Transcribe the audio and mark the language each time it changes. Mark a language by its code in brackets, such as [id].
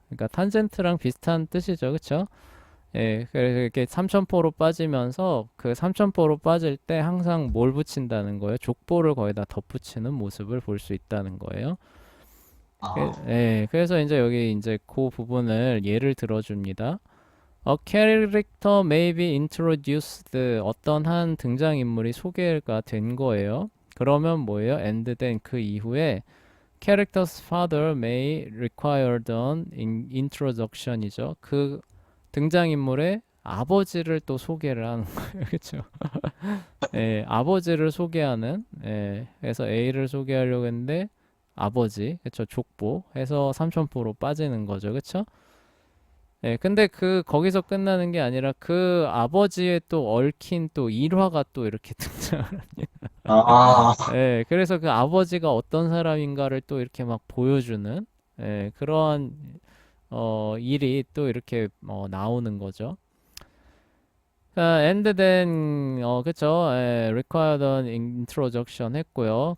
[ko] 그러니까 탄젠트랑 비슷한 뜻이죠. 그쵸? 그래서 이렇게 삼천포로 빠지면서 그 삼천포로 빠질 때 항상 뭘 붙인다는 거예요? 족보를 거기다 덧붙이는 모습을 볼 수 있다는 거예요. 그래서 이제 여기 이제 그 부분을 예를 들어줍니다. [en] A character may be introduced. [ko] 어떤 한 등장인물이 소개가 된 거예요. 그러면 뭐예요? [en] And then [ko] 그 이후에 [en] character's father may require an introduction이죠. [ko] 그 등장인물의 아버지를 또 소개를 하는 거예요. 그렇죠? 아버지를 소개하는 그래서 A를 소개하려고 했는데 아버지, 그쵸, 족보 해서 삼천포로 빠지는 거죠. 그쵸? 근데 거기서 끝나는 게 아니라 그 아버지의 또 얽힌 또 일화가 또 이렇게 등장을 합니다. 아, 그래서 그 아버지가 어떤 사람인가를 또 이렇게 막 보여주는 그러한 일이 또 이렇게 나오는 거죠. [en] and then 그쵸, required an introduction 했고요.